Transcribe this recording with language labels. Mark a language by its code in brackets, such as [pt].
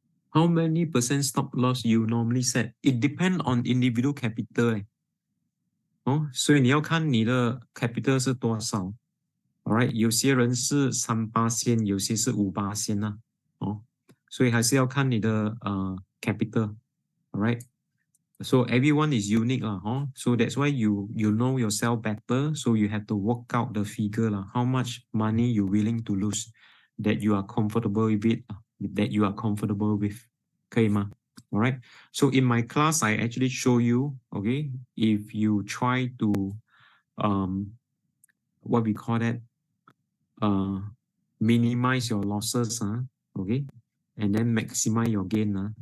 [en] How many percent stop loss you normally set? It depends on individual capital. [zh] 所以你要看你的 capital 是多少。Alright， 有些人是3%，有些是5%呐。所以还是要看你的capital。 [en] Alright， so everyone is unique 啦。 So that's why you know yourself better. So you have to work out the figure 啦。 How much money you willing to lose that you are comfortable with it, that you are comfortable with. [zh] 可以吗？ [en] Alright, so in my class, I actually show you, okay, if you try to, what we call that, minimize your losses, okay, and then maximize your gain.